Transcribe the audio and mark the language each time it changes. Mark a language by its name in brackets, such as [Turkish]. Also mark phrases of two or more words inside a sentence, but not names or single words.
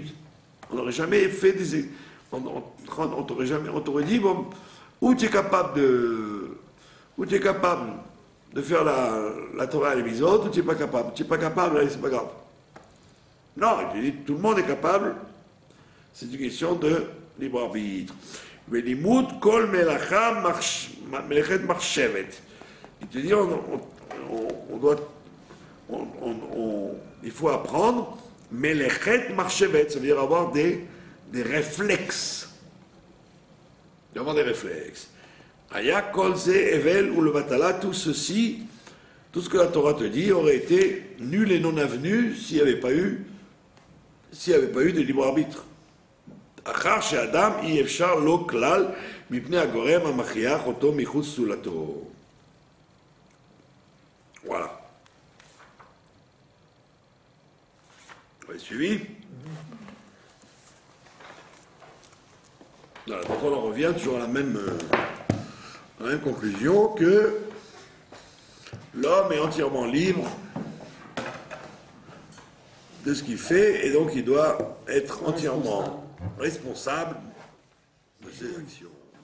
[French] On n'aurait jamais fait des... On t'aurait dit, bon, ou tu es capable de faire la Torah et les mitzvot, ou tu n'es pas capable. Tu n'es pas capable, allez, c'est pas grave. Non, il te dit, tout le monde est capable. C'est une question de libre arbitre. [Hebrew] ולימוד כל מלאכה מלאכת מרכבת. [French] Il te dit, il faut apprendre [Hebrew] מלאכת מרכבת, [French] ça veut dire avoir des réflexes. Avoir des réflexes. [Hebrew] היה כל זה הבל או לבטלה, [French] tout ceci, tout ce que la Torah te dit aurait été nul et non avenu s'il n'y avait pas eu de libre arbitre. [Hebrew] אחר שאדם אי אפשר לו כלל מפני הגורם המכריח אותו מחוץ סולתו. [French] Voilà. Vous avez suivi? Voilà, donc on en revient toujours à la même conclusion que l'homme est entièrement libre de ce qu'il fait et donc il doit être entièrement responsable de ses actions.